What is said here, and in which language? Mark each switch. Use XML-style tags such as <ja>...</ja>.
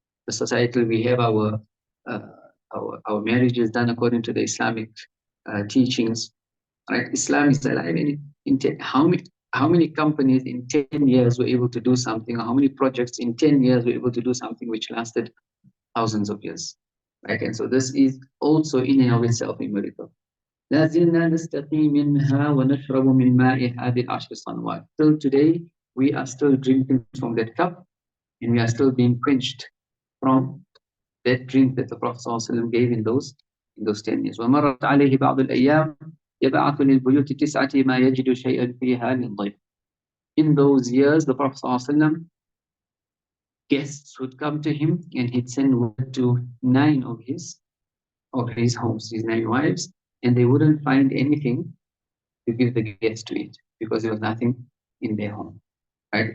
<en>The society, we have our marriages done according to the Islamic teachings. Right? Islam is alive. And how many companies in 10 years were able to do something, or how many projects in 10 years were able to do something which lasted thousands of years? Right? And so this is also in and of itself a miracle.</en> <ar>لا زلنا نستقي منها ونشرب من ماء هذه العشر سنوات.</ar> <en>Till today, we are still drinking from that cup, and we are still being quenched from that drink that the Prophet ﷺ gave in those 10 years.</en> <ar>ومرت عليه بعض الأيام يبعث للبيوت تسعة ما يجد شيئا فيها للضيف.</ar> <en>In those years, the Prophet ﷺ, guests would come to him, and he'd send word to 9 of his homes, his 9 wives, and they wouldn't find anything to give the guests to eat because there was nothing in their home. Right?</en>